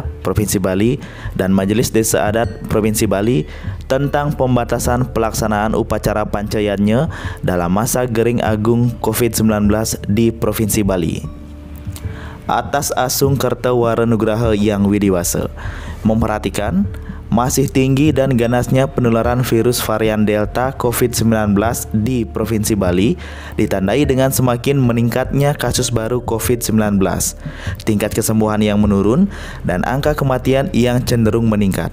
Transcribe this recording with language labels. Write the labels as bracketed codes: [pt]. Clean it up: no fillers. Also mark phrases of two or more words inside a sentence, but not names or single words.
[id] Provinsi Bali dan Majelis Desa Adat Provinsi Bali tentang pembatasan pelaksanaan upacara pancayatnya dalam masa Gering Agung COVID-19 di Provinsi Bali. Atas Asung Kertawarenugraha yang Widiwasa, memperhatikan masih tinggi dan ganasnya penularan virus varian Delta COVID-19 di Provinsi Bali ditandai dengan semakin meningkatnya kasus baru COVID-19, tingkat kesembuhan yang menurun, dan angka kematian yang cenderung meningkat.